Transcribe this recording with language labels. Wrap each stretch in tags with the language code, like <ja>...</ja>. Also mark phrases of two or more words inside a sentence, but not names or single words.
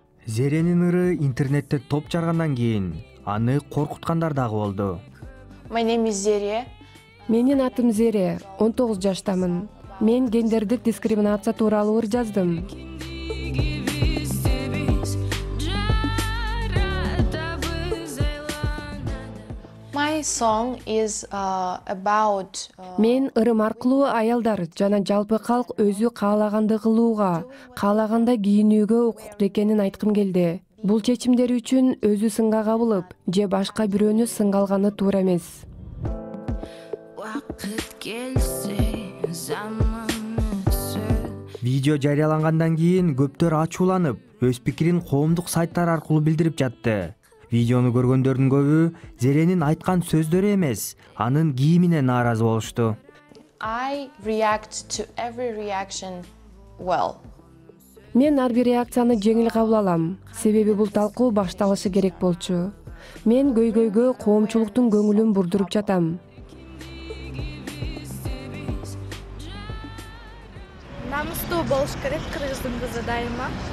<ky>Зеренин ыры интернетте топ жаргандан кийин аны коркуткандар дагы болду.</ky> <en>My name is Zeriye.</en> <ky>Менин атым Зере, 19 жаштамын. Мен гендердик дискриминация тууралуу ыр жаздым.</ky> <en>My song is about</en> <ky>Мен ырым аркылуу аялдар жана жалпы калк өзү каалаганды кылууга, каалагандай кийинүүгө укуктуу экенин айткым келди. Бул чечимдер үчүн өзү сынга кабылып же башка бирөөнү сынга алганы туура эмес. Видео жарыялангандан кийин көптөр ачууланып, өз пикирин коомдук сайттар аркылуу билдирип жатты. Видеону көргөндөрдүн көбү Зеренин айткан сөздөрү эмес, анын кийимине нааразы болушту.</ky> <en>I react to every reaction well.</en> <ky>Мен ар бир реакцияны жеңил кабыл алам, себеби бул талкуу башталышы керек болчу. Мен көйгөйгө коомчулуктун көңүлүн бурдуруп жатам. Намыстуу болуш керек кыргыздын кызы дайыма.</ky>